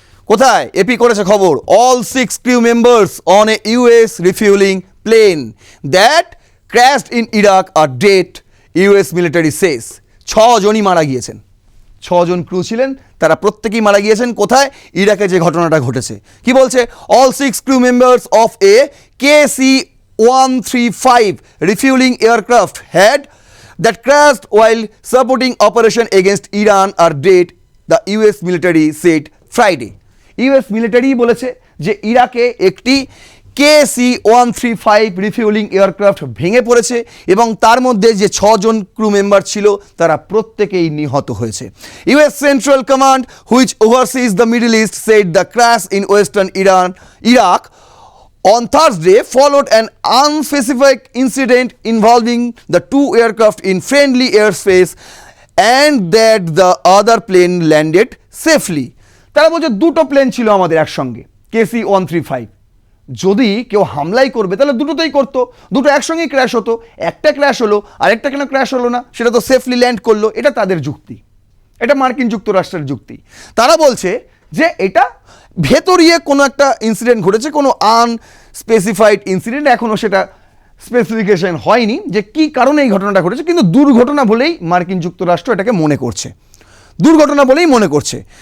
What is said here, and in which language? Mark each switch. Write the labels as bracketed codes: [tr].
[bn] কোথায় এপি করেছে খবর, [en] All 6 crew members on a US refueling plane that crashed in Iraq are dead, US military says. [bn] 6 জনই মারা গিয়েছেন, 6 জন ক্রু ছিলেন, তারা প্রত্যেকেই মারা গিয়েছেন। কোথায়, ইরাকে যে ঘটনাটা ঘটেছে। কি বলছে, [en] All 6 crew members of a KC-135 refueling aircraft had that crashed while supporting operation against Iran are dead, the US military said Friday. [bn] US military বলেছে যে ইরাকে একটি KC-135 রিফিউলিং এয়ারক্রাফট ভেঙে পড়েছে এবং তার মধ্যে যে 6 জন ক্রু মেম্বার ছিল তারা প্রত্যেকেই নিহত হয়েছে। [en] US Central Command, which oversees the Middle East, said the crash in western Iraq on Thursday followed an unspecified incident involving the 2 aircraft in friendly airspace and that the other plane landed safely. [bn] তারা বলছে দুটো plane ছিল আমাদের একসঙ্গে, KC-135, যদি কেউ হামলাই করবে তাহলে দুটোতেই করতো, দুটো একসঙ্গেই ক্র্যাশ হতো, একটা ক্র্যাশ হলো আরেকটা কেন ক্র্যাশ হলো না, সেটা তো সেফলি ল্যান্ড করলো। এটা তাদের যুক্তি, এটা মার্কিন যুক্তরাষ্ট্রের যুক্তি। তারা বলছে যে এটা ভেতরিয়ে কোনো একটা ইনসিডেন্ট ঘটেছে, কোনো আনস্পেসিফাইড ইনসিডেন্ট, এখনও সেটা স্পেসিফিকেশন হয়নি যে কী কারণে এই ঘটনাটা ঘটেছে, কিন্তু দুর্ঘটনা বলেই মার্কিন যুক্তরাষ্ট্র এটাকে মনে করছে, দুর্ঘটনা বলেই মনে করছে।